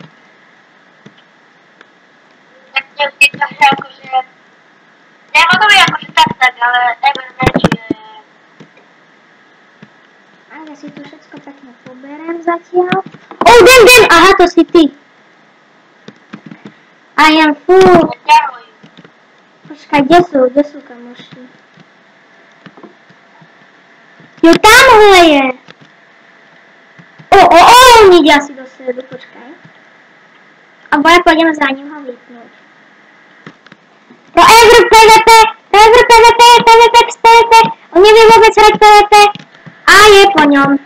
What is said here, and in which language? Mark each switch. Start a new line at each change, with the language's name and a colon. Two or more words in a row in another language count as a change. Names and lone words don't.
Slovak: Tak to je to hra akože... Diamondový akože tak, ale MMH je... A ja si tu všetko pekne poberiem zatiaľ. Damn! Aha, to si ty.
English: I am full.
Slovak: Počkaj, kde sú kamoši?
Czech: Jo, tamhle je.
Slovak: On ide asi do stredu, počkaj. A ja pôjdem za ním ho vypnúť. No PvP, on nevie vôbec hrať PvP a je po ňom.